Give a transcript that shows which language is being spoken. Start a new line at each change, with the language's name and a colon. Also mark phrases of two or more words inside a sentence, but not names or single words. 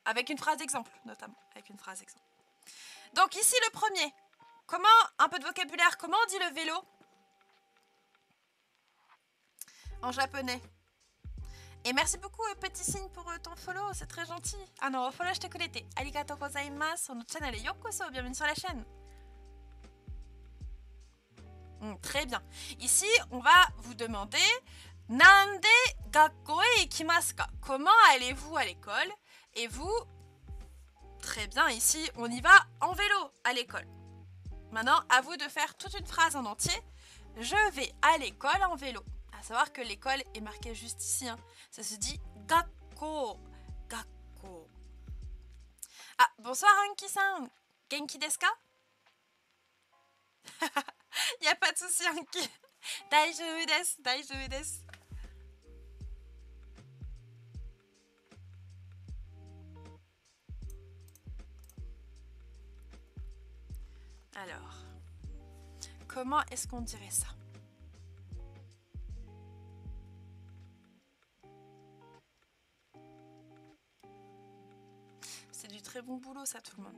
French: Avec une phrase d'exemple, notamment. Avec une phrase d'exemple. Donc ici, le premier. Comment, un peu de vocabulaire, comment on dit le vélo en japonais? Et merci beaucoup, petit signe, pour ton follow, c'est très gentil. Ah non, follow, je te connais.
Japanese: Arigatou gozaimasu. Sur notre chaîne, yokoso,
French: bienvenue sur la chaîne. Très bien. Ici, on va vous demander
Japanese: Nande gakko e ikimasu ka?
French: Comment allez-vous à l'école? Et vous, très bien, ici, on y va en vélo à l'école. Maintenant, à vous de faire toute une phrase en entier. Je vais à l'école en vélo. À savoir que l'école est marquée juste ici. Hein. Ça se dit gakko. Gakko. Ah, bonsoir Anki-san.
Japanese: Genki desu ka?
French: Y a pas de souci Anki.
Japanese: Daijoubu desu, daijoubu desu.
French: Alors, comment est-ce qu'on dirait ça? C'est du très bon boulot ça tout le monde.